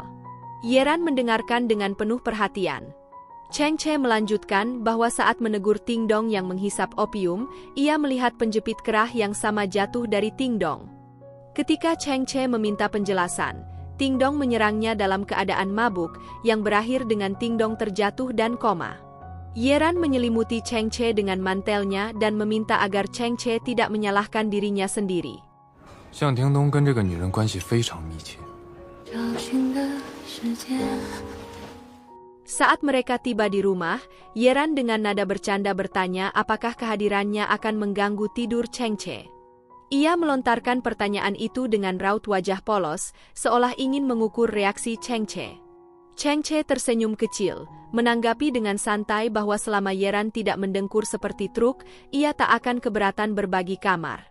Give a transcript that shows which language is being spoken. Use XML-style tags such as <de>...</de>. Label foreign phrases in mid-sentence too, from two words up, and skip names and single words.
<id>Yeran mendengarkan dengan penuh perhatian. Cheng Che melanjutkan bahwa saat menegur Ting Dong yang menghisap opium, ia melihat penjepit kerah yang sama jatuh dari Ting Dong. Ketika Cheng Che meminta penjelasan, Ting Dong menyerangnya dalam keadaan mabuk, yang berakhir dengan Ting Dong terjatuh dan koma. Yeran menyelimuti Cheng Che dengan mantelnya dan meminta agar Cheng Che tidak menyalahkan dirinya sendiri.</id> <zh>向廷东跟这个女人关系非常密切。找寻的世界。</zh> <id>Saat mereka tiba di rumah, Yeran dengan nada bercanda bertanya apakah kehadirannya akan mengganggu tidur Cheng Che. Ia melontarkan pertanyaan itu dengan raut wajah polos, seolah ingin mengukur reaksi Cheng Che. Cheng Che tersenyum kecil, menanggapi dengan santai bahwa selama Yeran tidak mendengkur seperti truk, ia tak akan keberatan berbagi kamar.</id>